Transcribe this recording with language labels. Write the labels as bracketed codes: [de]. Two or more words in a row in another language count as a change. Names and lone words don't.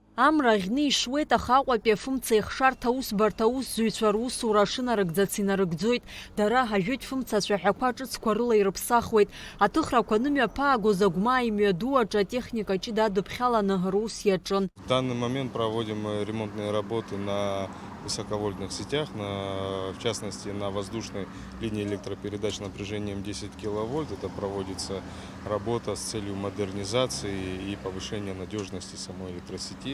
[ab] Амра ӷьны ишуеит, аха Аҟәатәи афымца еихшарҭа аусбарҭа аусзуҩцәа русура ашынарыгӡац инарыгӡоит. Дара ажәытә фымца ацәаҳәақәа ҿыцқәа рыла ирыԥсахуеит. Аҭыхрақәа нымҩаԥаагоз агәмаа имҩаду аҿы атехника ҷыда адыԥхьаланы рус иаҿын. [ru] В данный момент проводим ремонтные работы на высоковольтных сетях, в частности на воздушной линии электропередач напряжением 10 киловольт. Это проводится работа с целью модернизации и повышения надежности самой электросети.